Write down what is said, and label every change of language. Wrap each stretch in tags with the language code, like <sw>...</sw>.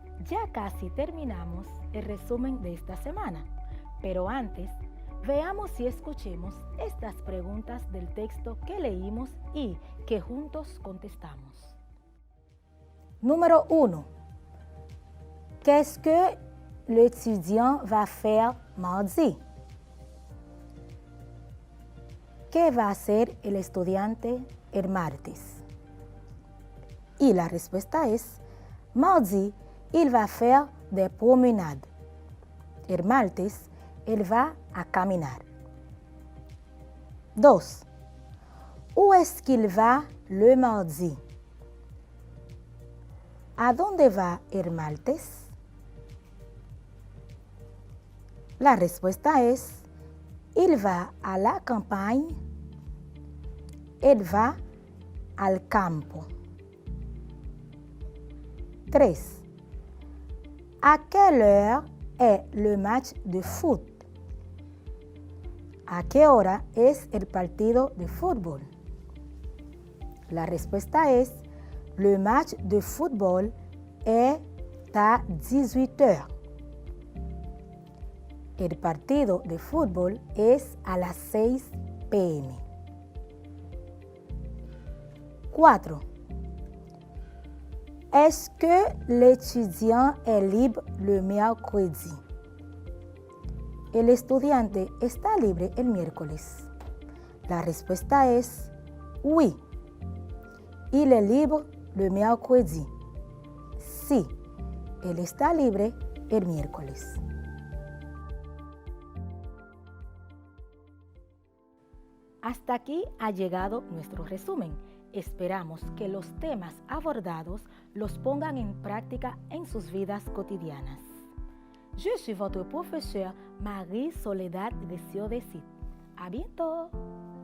<es>Ya casi terminamos el resumen de esta semana, pero antes, veamos y escuchemos estas preguntas del texto que leímos y que juntos contestamos. Número 1.</es> <fr>Qu'est-ce que l'étudiant va faire mardi?</fr> <es>¿Qué va a hacer el estudiante el martes? Y la respuesta es,</es> <fr>mardi, il va faire des promenades.</fr> <es>El martes, él va a caminar. 2.</es> <fr>Où est-ce qu'il va le mardi?</fr> <es>¿A dónde va el martes? La respuesta es,</es> <fr>Il va à la campagne. Elle</fr> <es>va al campo. 3.</es> <fr>¿A quelle heure est le match de foot?</fr> <es>¿A qué hora es el partido de fútbol? La respuesta es:</es> <fr>le match de football est à 18 heures.</fr> <es>El partido de fútbol es a las 6 p.m. 4.</es> <fr>Est-ce que l'étudiant est libre le mercredi?</fr> <es>¿El estudiante está libre el miércoles? La respuesta es oui.</es> <fr>Il est libre le mercredi.</fr> <es>Sí, él está libre el miércoles. Hasta aquí ha llegado nuestro resumen. Esperamos que los temas abordados los pongan en práctica en sus vidas cotidianas.</es> <fr>Je suis votre professeur Marie Soledad Desio Desit. À bientôt!</fr>